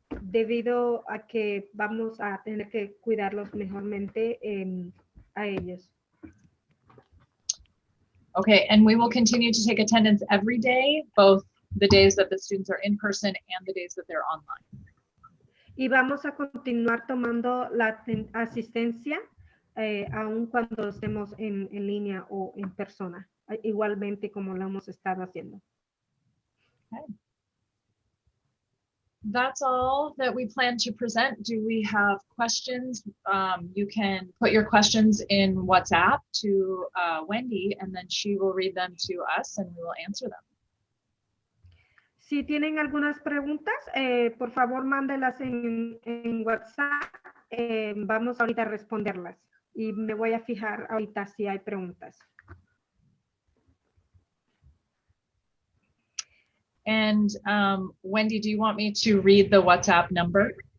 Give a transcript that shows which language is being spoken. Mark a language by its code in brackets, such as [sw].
[es] debido a que vamos a tener que cuidarlos mejormente a ellos. [en] Okay, and we will continue to take attendance every day, both the days that the students are in person and the days that they're online. [es] Y vamos a continuar tomando la asistencia aun cuando estemos en línea o en persona, igualmente como lo hemos estado haciendo. [en] Okay. That's all that we plan to present. Do we have questions? You can put your questions in WhatsApp to Wendy, and then she will read them to us and we will answer them. [es] Si tienen algunas preguntas, por favor mándelas en WhatsApp. Vamos ahorita a responderlas. Y me voy a fijar ahorita si hay preguntas. [en] And Wendy, do you want me to read the WhatsApp number?